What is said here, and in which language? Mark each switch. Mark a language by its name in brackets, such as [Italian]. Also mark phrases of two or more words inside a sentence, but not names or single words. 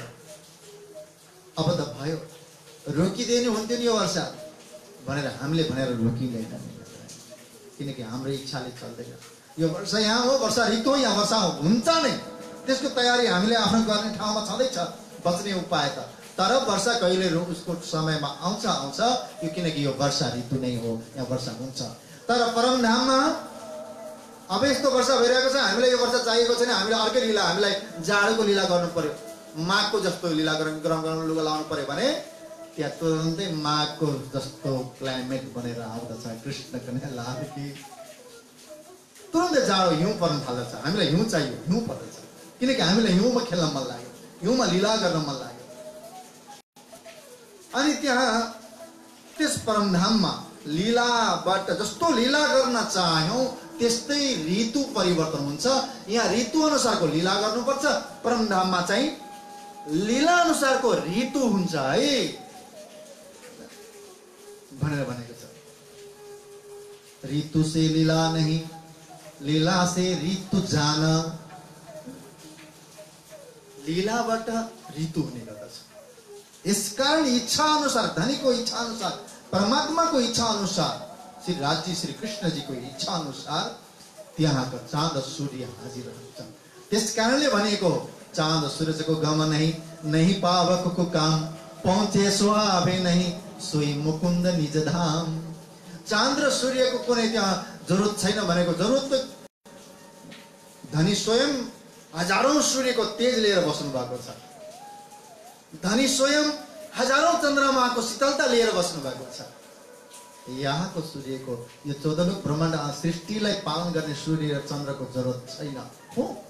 [Nepali] अब त भयो रोकिदिनु हुन्थ्यो नि यो वर्षा भनेर हामीले भनेर रोकिँदैन किनकि हाम्रो इच्छाले चल्दैन यो वर्षा यहाँ हो वर्षा ऋतु यहाँ वर्षा हुन्छ नै त्यसको तयारी हामीले आफ्नो गर्ने ठाउँमा छँदैछ बच्ने उपाय त तर वर्षा कहिले उसको समयमा आउँछ यो किनकि यो वर्षा ऋतु नै हो यहाँ वर्षा हुन्छ। तर परमधाममा अब यस्तो वर्षा भइरहेको छ हामीलाई यो वर्षा चाहिएको छैन हामीले अर्कै लीला हामीलाई जाडोको लीला गर्नु पर्यो माघको जस्तो लीला गरम लुगा लाउनु पर्यो भने त्यहाँ तुरन्तै माघको जस्तो क्लाइमेट बनेर आउँदछ कृष्ण कन्या लागी तुरन्तै जाडो हिउँ पर्न थाल्दछ हामीलाई हिउँ चाहियो हिउँ पर्दछ किनकि हामीलाई हिउँमा खेल्न मन लाग्यो हिउँमा लीला गर्न मन लाग्यो। अनि त्यहाँ त्यस परमधाममा लीलाबाट जस्तो लीला गर्न चाह्यौं त्यस्तै ऋतु परिवर्तन हुन्छ यहाँ ऋतु अनुसारको लीला गर्नुपर्छ परमधाममा चाहिँ लीला अनुसारको ऋतु हुन्छ है भनेर भनेको छ। [Hindi] ऋतु से लीला नहीं लीला से ऋतु जान [Nepali] लीलाबाट ऋतु हुने गर्दछ यसकारण इच्छा अनुसार, धनी को इच्छा अनुसार, परमात्मा को इच्छा अनुसार, श्री राजी श्री कृष्ण जी को इच्छा अनुसार त्यहाँका चाँद सूर्य हाजिर हुन्छन्। त्यसकारणले भनेको चाँद सूर्यको [Hindi] गम नहीं पावक को काम, पहुँचे सुहावे नहीं सोई मुकुन्द निज धाम। [Nepali] चाँद र सूर्यको कुनै त्यहाँ जरुरत छैन भनेको, जरुरत त धनी स्वयं हजारौं सूर्यको तेज लिएर बस्नु भएको छ। धनी स्वयं हजारौं चन्द्रमाको शीतलता लिएर बस्नु भएको छ। यहाँको सूर्यको यो 14 लोक ब्रह्माण्ड सृष्टिलाई पालन गर्ने सूर्य र चन्द्रको जरुरत छैन हो।